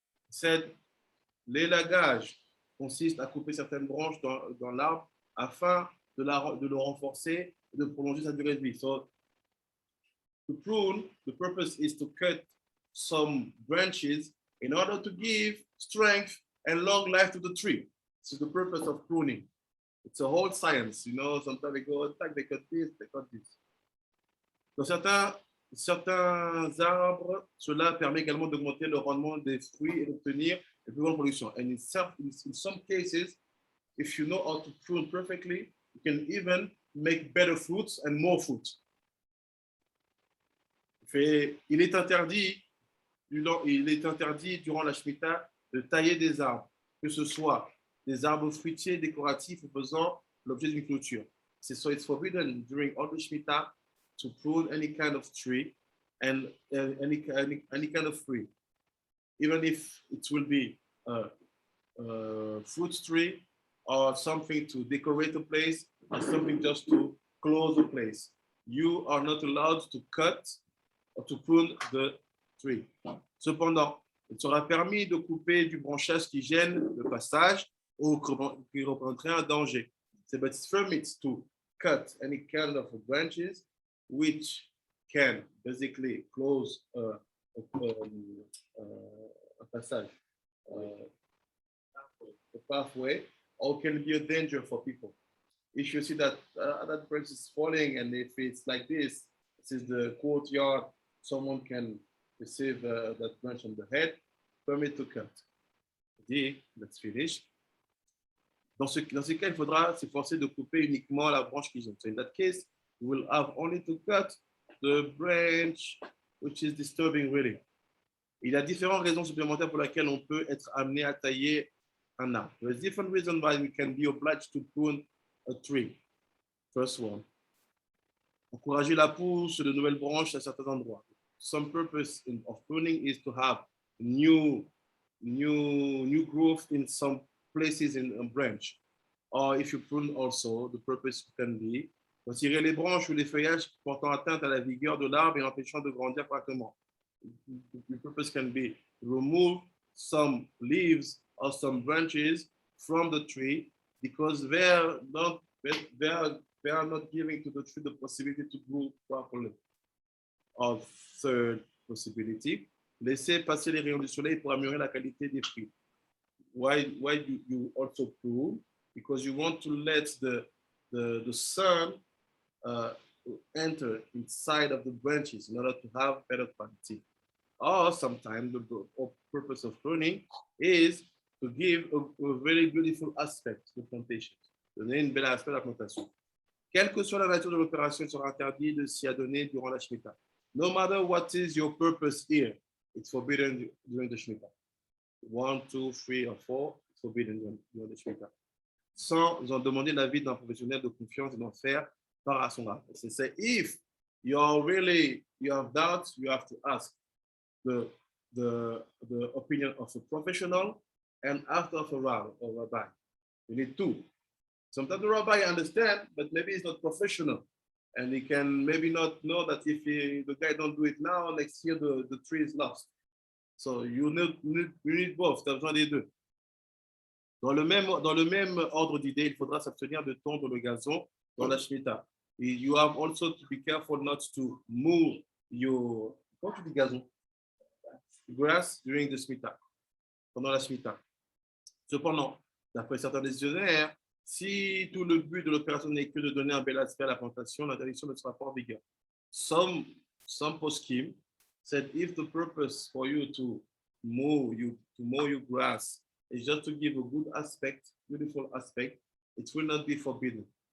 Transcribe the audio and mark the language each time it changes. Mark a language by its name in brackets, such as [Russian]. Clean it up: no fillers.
[French] Said, l'élagage consiste à couper certaines branches dans l'arbre afin de le renforcer et de prolonger sa durée de vie. [English] So, to prune, the purpose is to cut some branches in order to give strength and long life to the tree. This is the purpose of pruning. It's a whole science, you know. Sometimes they go attack, they cut this, they cut this. [French] Dans certains arbres, cela permet également d'augmenter le rendement des fruits et d'obtenir une plus grande production. [English] And in some cases, if you know how to prune perfectly, you can even make better fruits and more fruit. [French] Il est interdit durant la Shemitah de tailler des arbres, que ce soit des arbres fruitiers décoratifs ou faisant l'objet d'une clôture. [English] So it's forbidden during all the Shemitah to prune any kind of tree and any kind of tree, even if it will be a fruit tree or something to decorate a place or something just to close a place. You are not allowed to cut or to prune the tree. [French] Cependant, il sera permis de couper du branchage qui gêne le passage ou qui représenterait un danger. [English] But it's permitted to cut any kind of branches which can basically close a passage, a pathway, or can be a danger for people. If you see that that branch is falling, and if it's like this is the courtyard, someone can receive that branch on the head, permit to cut. Let's finish. [French] Dans ce cas, il faudra s'efforcer de couper uniquement la branche qui gêne. [English] So in that case, you will have only to cut the branch which is disturbing really. [French] Il y a différentes raisons supplémentaires pour lesquelles on peut être amené à tailler un arbre. [English] There is different reasons why we can be obliged to prune a tree. First one, [French] encourager la pousse de nouvelles branches à certains endroits. [English] Some purpose of pruning is to have new growth in some places in a branch. Or if you prune also, the purpose can be [French] retirer les branches ou les feuillages portant atteinte à la vigueur de l'arbre et empêchant de grandir correctement. [English] The purpose can be remove some leaves or some branches from the tree because they are not giving to the tree the possibility to grow properly. Or third possibility, [French] laisser passer les rayons du soleil pour améliorer la qualité des fruits. [English] Why do you also prune? Because you want to let the sun enter inside of the branches in order to have better quality. Or sometimes the purpose of pruning is to give a very beautiful aspect to the plantation, [French] donner une belle aspect à la plantation. Quelle que soit la nature de l'opération, il sera interdit de s'y adonner durant la Shemitah. [English] No matter what is your purpose here, it's forbidden during the Shemitah. 1, 2, 3, or 4, it's forbidden during the Shemitah. [French] Sans en demander l'avis d'un professionnel de confiance et d'en faire part à son âme. C'est ça. [English] If you have doubts, you have to ask the opinion of a professional and after of a rabbi. You need two. Sometimes the rabbi understand, but maybe he's not professional. And he can maybe not know that if the guy don't do it now, next year the tree is lost. So you need both. [French] Tu as besoin des deux. Dans le même ordre d'idée, il faudra s'abstenir de tondre le gazon dans la Shemitah. [English] You have also to be careful not to move your gazon, grass during the Shemitah, [French] pendant la Shemitah. Cependant, d'après certains décisionnaires, si tout le but de l'opération n'est que de donner un bel aspect à la plantation, l'interdiction ne sera pas en vigueur. [English] Some poskim said if the purpose for you to mow your grass is just to give a good aspect, beautiful aspect, it will not be forbidden.